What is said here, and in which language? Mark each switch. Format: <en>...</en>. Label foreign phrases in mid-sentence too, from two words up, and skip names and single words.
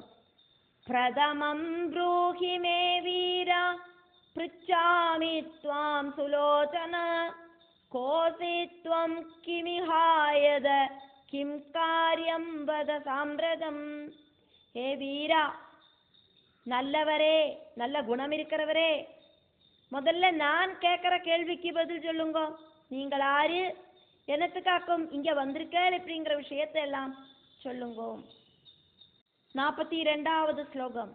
<sa>പ്രഥമം ബ്രൂഹി മേ വീര പൃച്ഛാമി ത്വാം സുലോചന കോസി ത്വം കിമിഹായത കിം കാര്യം വദ സാമ്പ്രതം. ഹേ വീര,</sa> <ta>நல்லவரே, நல்ல குணம் இருக்கிறவரே, முதல்ல நான் கேட்குற கேள்விக்கு பதில் சொல்லுங்க. நீங்கள் ஆறு, என்னத்துக்காக்கும் இங்கே வந்திருக்கேன் அப்படிங்கிற விஷயத்தை எல்லாம் சொல்லுங்க. 42வது ஸ்லோகம்.</ta>